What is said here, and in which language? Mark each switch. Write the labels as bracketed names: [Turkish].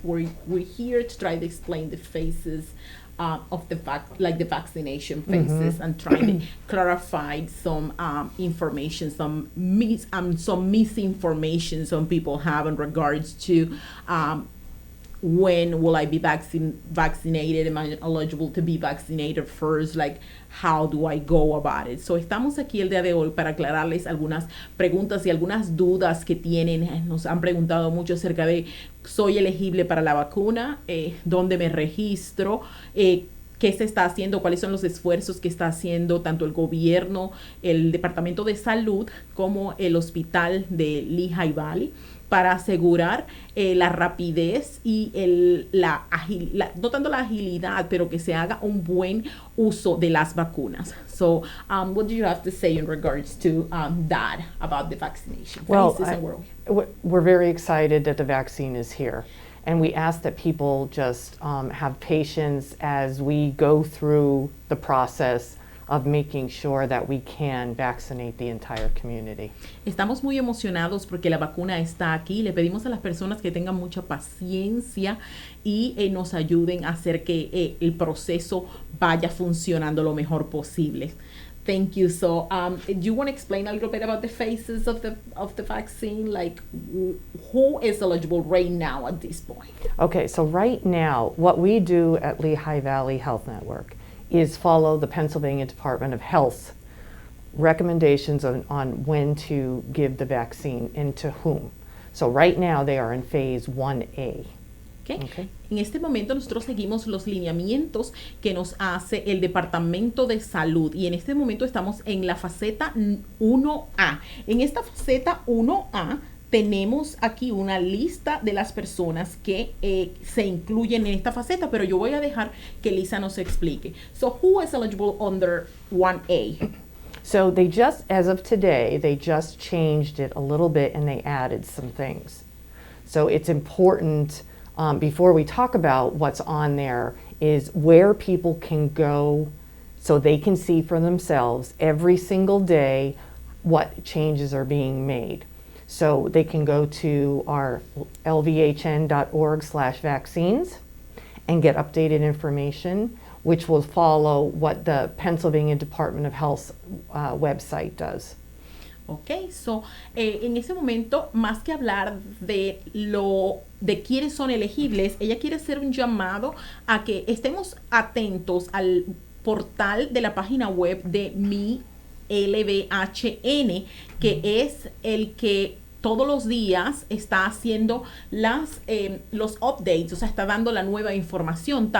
[English] We're here to try to explain the phases of the vaccination phases, and trying to clarify some information, some misinformation some people have in regards to when will I be vaccinated? Am I eligible to be vaccinated first? Like, how do I go about it? [Spanish] So, estamos aquí el día de hoy para aclararles algunas preguntas y algunas dudas que tienen. Nos han preguntado mucho acerca de, ¿soy elegible para la vacuna? ¿Dónde me registro? ¿Qué se está haciendo? ¿Cuáles son los esfuerzos que está haciendo tanto el gobierno, el Departamento de Salud, como el hospital de Lehigh Valley para asegurar la rapidez y no tanto la agilidad, pero que se haga un buen uso de las vacunas? [English] So, what do you have to say in regards to that, about the vaccination? Well, we're very excited that the vaccine is here. And we ask that people just have patience as we go through the process of making sure that we can vaccinate the entire community. [Spanish] Estamos muy emocionados porque la vacuna está aquí. Le pedimos a las personas que tengan mucha paciencia y nos ayuden a hacer que el proceso vaya funcionando lo mejor posible. [English] Thank you. So, do you want to explain a little bit about the phases of the vaccine? Like, who is eligible right now at this point? Okay, so right now, what we do at Lehigh Valley Health Network is follow the Pennsylvania Department of Health recommendations on when to give the vaccine and to whom. So right now, they are in phase 1A. Okay. [Spanish] En este momento nosotros seguimos los lineamientos que nos hace el Departamento de Salud, y en este momento estamos en la faceta 1A. En esta faceta 1A tenemos aquí una lista de las personas que se incluyen en esta faceta, pero yo voy a dejar que Lisa nos explique. [English] So, who is eligible under 1A? So they just, as of today, they just changed it a little bit and they added some things. So it's important, before we talk about what's on there, is where people can go so they can see for themselves every single day what changes are being made. So they can go to our lvhn.org/vaccines and get updated information, which will follow what the Pennsylvania Department of Health website does. [Spanish] Ok, so, en ese momento, más que hablar de quiénes son elegibles, ella quiere hacer un llamado a que estemos atentos al portal de la página web de mi LVHN, que es el que todos los días está haciendo los updates, o sea, está dando la nueva información.